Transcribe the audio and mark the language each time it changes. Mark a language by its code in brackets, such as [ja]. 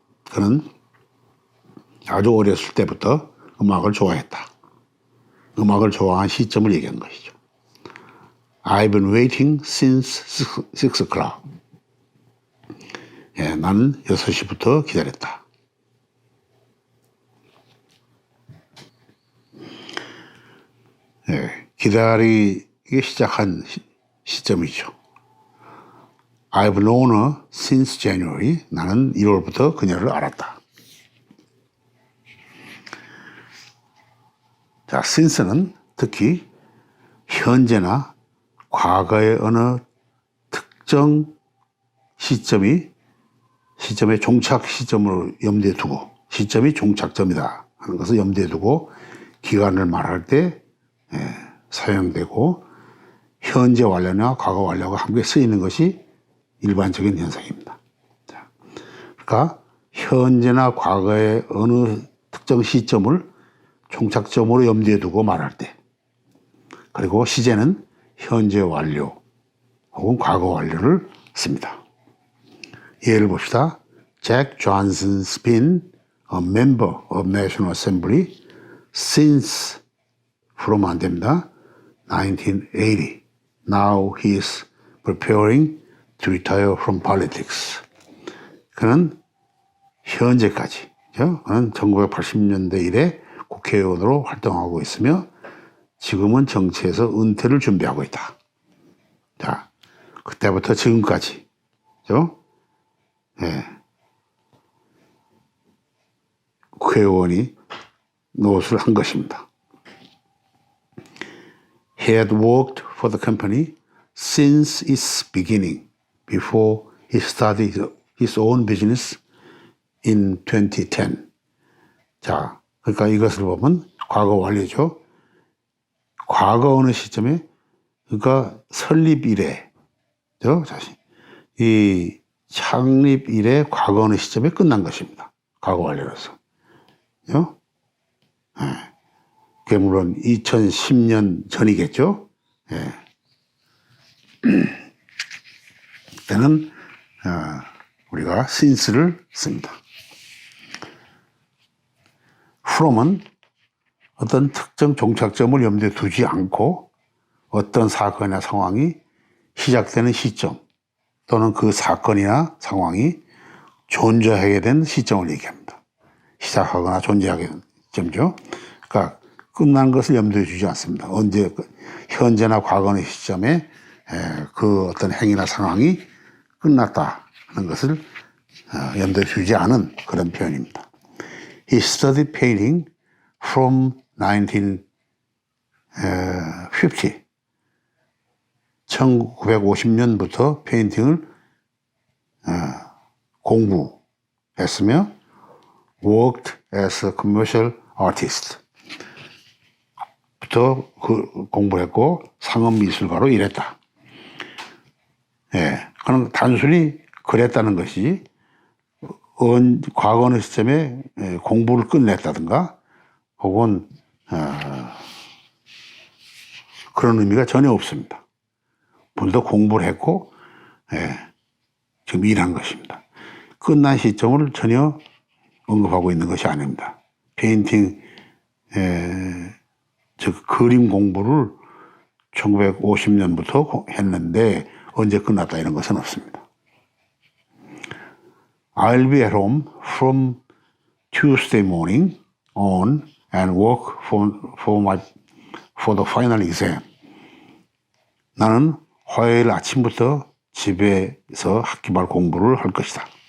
[ko] 그는 아주 어렸을 때부터 음악을 좋아했다. 음악을 좋아한 시점을 얘기한 것이죠. [en] I've been waiting since 6 o'clock. [ko] 나는 6시부터 기다렸다. 기다리기 시작한 시점이죠. [en] I've known her since January. [ko] 나는 1월부터 그녀를 알았다. 자, since는 특히 현재나 과거의 어느 특정 시점의 종착 시점으로 염두에 두고, 시점이 종착점이다 하는 것을 염두에 두고 기간을 말할 때 사용되고, 현재 완료나 과거 완료가 함께 쓰이는 것이 일반적인 현상입니다. 자, 그러니까 현재나 과거의 어느 특정 시점을 종착점으로 염두에 두고 말할 때, 그리고 시제는 현재 완료 혹은 과거 완료를 씁니다. 예를 봅시다. [en] Jack Johnson's been a member of National Assembly since from [ko] 안 됩니다. [en] 1980. Now he is preparing to retire from politics. [ko] 그는 현재까지, 그는 1980년대 이래 국회의원으로 활동하고 있으며 지금은 정치에서 은퇴를 준비하고 있다. 자, 그때부터 지금까지, 국회의원이 노릇을 한 것입니다. [en] He had worked for the company since its beginning, before he started his own business in 2010. [ko] 자, 그러니까 이것을 보면 과거 완료죠. 과거 어느 시점에, 그러니까 설립 이래, 이 창립 이래 과거 어느 시점에 끝난 것입니다. 과거 완료로서. 그게 물론 2010년 전이겠죠. 그때는 우리가 since를 씁니다. from은 어떤 특정 종착점을 염두에 두지 않고 어떤 사건이나 상황이 시작되는 시점 또는 그 사건이나 상황이 존재하게 된 시점을 얘기합니다. 시작하거나 존재하게 된 시점이죠. 그러니까 끝난 것을 염두에 두지 않습니다. 언제, 현재나 과거의 시점에 그 어떤 행위나 상황이 끝났다 하는 것을 염두에 두지 않은 그런 표현입니다. [en] He studied painting from 1950. [ko] 1950년부터 페인팅을 공부했으며 [en] worked as a commercial artist. [ko] 부터 공부를 했고 상업 미술가로 일했다. 그럼 단순히 그랬다는 것이 과거 어느 시점에 공부를 끝냈다든가 혹은 그런 의미가 전혀 없습니다. 본인도 공부를 했고 지금 일한 것입니다. 끝난 시점을 전혀 언급하고 있는 것이 아닙니다. 페인팅, 즉 그림 공부를 1950년부터 했는데 언제 끝났다 이런 것은 없습니다. [en] I'll be at home from Tuesday morning on and work for the final exam. [ko] 나는 화요일 아침부터 집에서 학기말 공부를 할 것이다.